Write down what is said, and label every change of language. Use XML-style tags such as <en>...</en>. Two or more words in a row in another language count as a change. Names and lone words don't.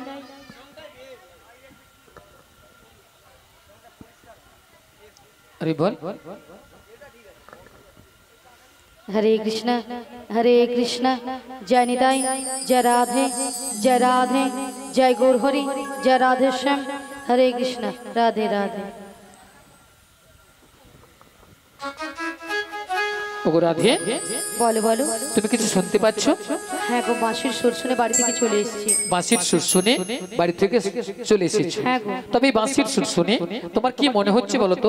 <hi>अरे बोल हरे कृष्ण जय निताई जय राधे जय गौर हरि जय राधे श्याम हरे कृष्ण राधे राधे</hi> <bn>ওগো রাধে বলো বলো তুমি কিছু শুনতে পাচ্ছ? হ্যাঁ গো বাঁশির সুর শুনে বাড়ি থেকে চলে এসেছি বাঁশির সুর শুনে বাড়ি থেকে চলে এসেছো। হ্যাঁ গো। তবে এই বাঁশির সুর শুনে তোমার কি মনে হচ্ছে বলো তো?</bn>